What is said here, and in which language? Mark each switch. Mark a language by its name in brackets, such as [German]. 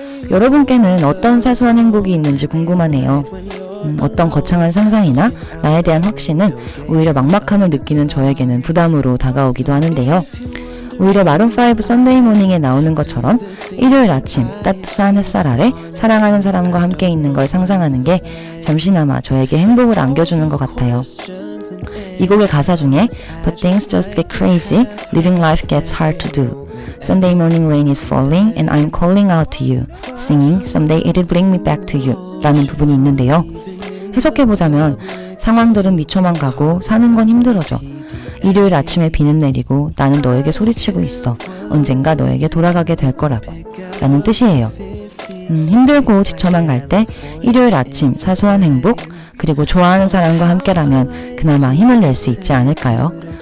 [Korean] 여러분께는 어떤 사소한 행복이 있는지 궁금하네요. 어떤 거창한 상상이나 나에 대한 확신은 오히려 막막함을 느끼는 저에게는 부담으로 다가오기도 하는데요. 오히려 마룬5 Sunday Morning에 나오는 것처럼 일요일 아침 따뜻한 햇살 아래 사랑하는 사람과 함께 있는 걸 상상하는 게 잠시나마 저에게 행복을 안겨주는 것 같아요. 이 곡의 가사 중에 [English] But things just get crazy, living life gets hard to do. Sunday morning rain is falling and I'm calling out to you, singing someday it'll bring me back to you [Korean] 라는 부분이 있는데요. 해석해보자면 상황들은 미쳐만 가고 사는 건 힘들어져. 일요일 아침에 비는 내리고 나는 너에게 소리치고 있어. 언젠가 너에게 돌아가게 될 거라고 라는 뜻이에요. 힘들고 지쳐만 갈 때 일요일 아침 사소한 행복, 그리고 좋아하는 사람과 함께라면 그나마 힘을 낼 수 있지 않을까요?